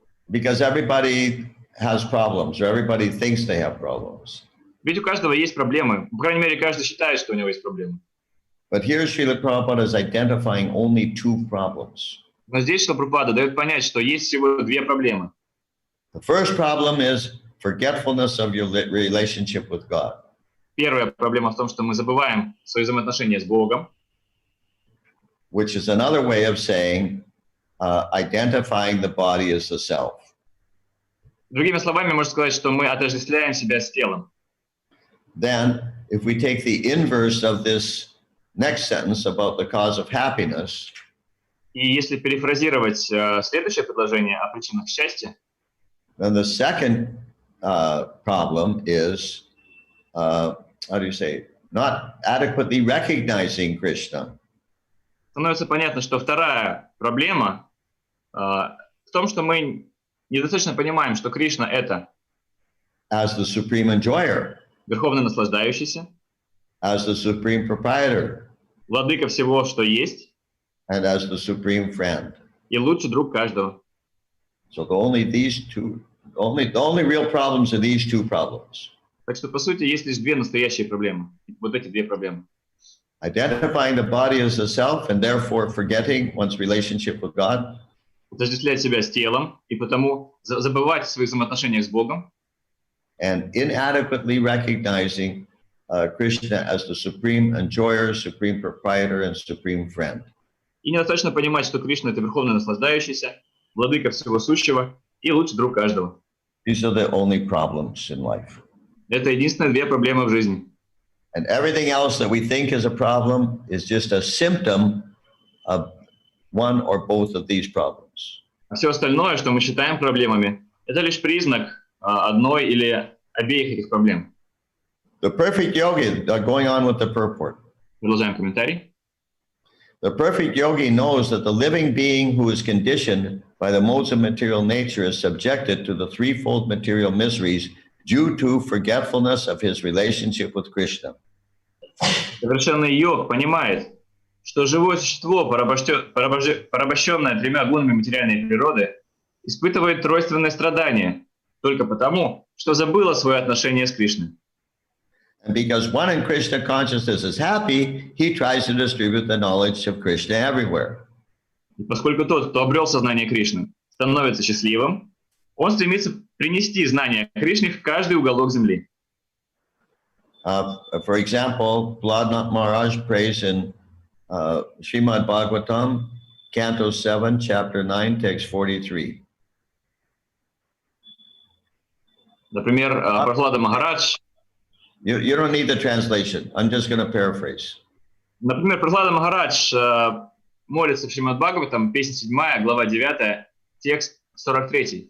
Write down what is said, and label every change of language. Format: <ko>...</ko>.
<en>Because everybody has problems, or everybody thinks they have problems.</en> <ru>Ведь у каждого есть проблемы. По крайней мере, каждый считает, что у него есть проблемы.</ru> <en>But here Srila Prabhupada is identifying only two problems.</en> <ru>Но здесь Шрила Прабхупада дает понять, что есть всего две проблемы.</ru> <en>The first problem is forgetfulness of your relationship with God.</en> <ru>Первая проблема в том, что мы забываем свои взаимоотношения с Богом,</ru> <en>Which is another way of saying identifying the body as the self.</en> <ru>Другими словами, можно сказать, что мы отождествляем себя с телом.</ru> <en>Then, if we take the inverse of this next sentence about the cause of happiness,</en> <ru>И если перефразировать следующее предложение о причинах счастья,</ru> <en>then the second problem is, how do you say, not adequately recognizing Krishna.</en> <ru>становится понятно, что вторая проблема в том, что мы недостаточно понимаем, что Кришна — это</ru> <en>As the supreme enjoyer,</en> <ru>верховный наслаждающийся,</ru> <en>as the supreme proprietor,</en> <ru>владыка всего, что есть,</ru> <en>and as the supreme friend.</en> <ru>и лучший друг каждого.</ru> <en>So the only real problems are these two problems.</en> <ru>Так что, по сути, есть лишь две настоящие проблемы. Вот эти две проблемы.</ru> <en>Identifying the body as the self and therefore forgetting one's relationship with God,</en> <ru>Отождествлять себя с телом и потому забывать о своих взаимоотношениях с Богом,</ru> <en>and inadequately recognizing Krishna as the supreme enjoyer, supreme proprietor, and supreme friend.</en> <ru>и недостаточно понимать, что Кришна — это верховный наслаждающийся, владыка всего сущего и лучший друг каждого.</ru> <en>These are the only problems in life.</en> <ru>Это единственные две проблемы в жизни.</ru> <en>And everything else that we think is a problem is just a symptom of one or both of these problems.</en> <ru>А все остальное, что мы считаем проблемами, это лишь признак одной или обеих этих проблем.</ru> <en>The perfect yogi, going on with the purport.</en> <ru>Продолжаем комментарий.</ru> <en>The perfect yogi knows that the living being who is conditioned by the modes of material nature is subjected to the threefold material miseries due to forgetfulness of his relationship with Krishna.</en> <ru>Совершенный йог понимает, что живое существо, порабощенное тремя гунами материальной природы, испытывает тройственное страдание только потому, что забыло свое отношение с Кришной.</ru> <en>And because one in Krishna consciousness is happy, he tries to distribute the knowledge of Krishna everywhere.</en> <ru>И поскольку тот, кто обрел сознание Кришны, становится счастливым, он стремится принести знания о Кришне в каждый уголок земли.</ru> <en>For example, Prahlad Maharaj prays in Srimad Bhagavatam, Canto 7, Chapter 9, Text 43.</en> <ru>Например, Прахлада Махарадж.</ru> <en>You don't need the translation. I'm just going to paraphrase.</en> <ru>Например, Прахлада Махарадж молится в Шримад Бхагаватам, песня 7, глава 9, текст 43.</ru>